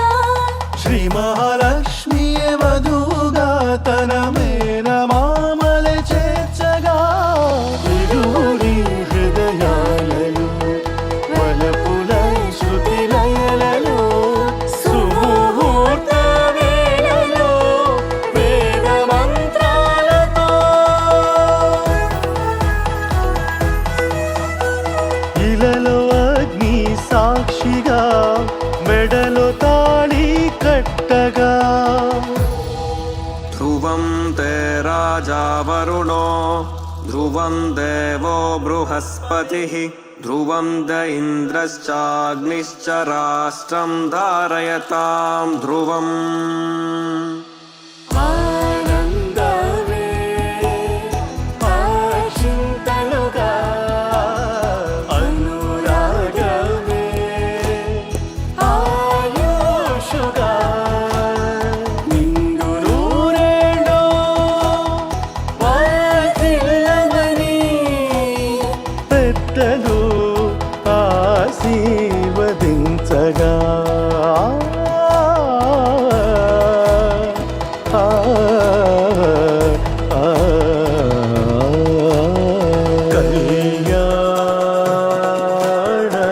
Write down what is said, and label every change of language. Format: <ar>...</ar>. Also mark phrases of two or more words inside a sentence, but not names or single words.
<te>శ్రీ మహాలక్ష్మియే వధువుగా తన మేనమామలే చేర్చగా ఇరువురి హృదయాలలో వలపుల శృతి లయలలో సుముహూర్త వేళలో వేద మంత్రాలతో ఇలలో అగ్ని సాక్షిగా మెడలో తాళి కట్టగా</te> <sa>ध्रुवं ते राजा वरुणो ध्रुवं देवो बृहस्पतिः ध्रुवं द इन्द्रश्चाग्निश्च राष्ट्रं धारयतां ध्रुवम्</sa> <te>ఆనందమే ఆశింతలుగా అనురాగమే ఆయుషుగా నిండు నూరేళ్ళో వాసిల్లమని పెద్దలు ఆశీర్వదించగా కళ్యాణ</te>